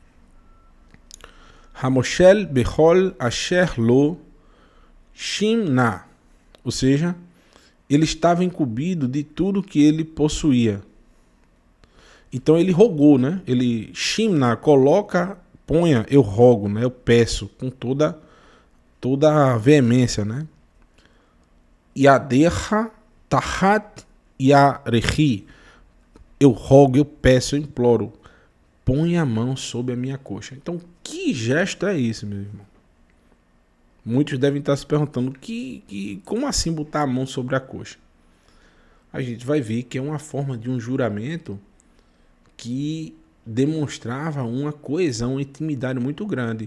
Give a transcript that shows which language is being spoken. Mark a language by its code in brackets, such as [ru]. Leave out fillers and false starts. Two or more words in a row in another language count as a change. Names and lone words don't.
[he] המושל בכל אשר לו שים נא, [pt] ou seja, ele estava incumbido de tudo que ele possuía. Então ele rogou, né? Ele, Shimna, coloca, ponha, eu rogo, né? Eu peço com toda a veemência, né? [he] ידך תחת ירכי, [pt] eu rogo, eu peço, eu imploro, põe a mão sobre a minha coxa. Então, que gesto é esse, meu irmão? Muitos devem estar se perguntando, como assim botar a mão sobre a coxa? A gente vai ver que é uma forma de um juramento que demonstrava uma coesão, uma intimidade muito grande.